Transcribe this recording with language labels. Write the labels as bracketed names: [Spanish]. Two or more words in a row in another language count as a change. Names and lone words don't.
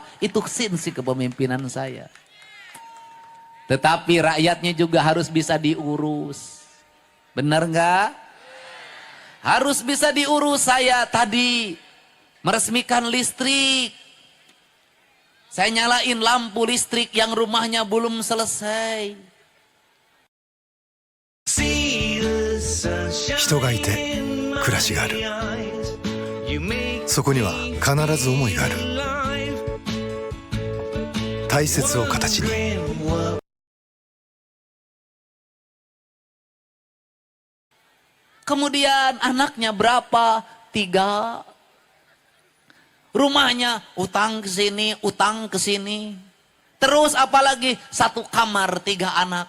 [Indonesian] Itu esensi kepemimpinan saya. Tetapi rakyatnya juga harus bisa diurus. Benar nggak? Harus bisa diurus. Saya tadi meresmikan listrik. Saya nyalain lampu listrik yang rumahnya belum selesai. [Japanese] 人がいて暮らしがある。そこには必ず思いがある。大切を形に。 [Indonesian] Kemudian anaknya berapa? 3. Rumahnya utang ke sini, utang ke sini. Terus apalagi 1 kamar 3 anak.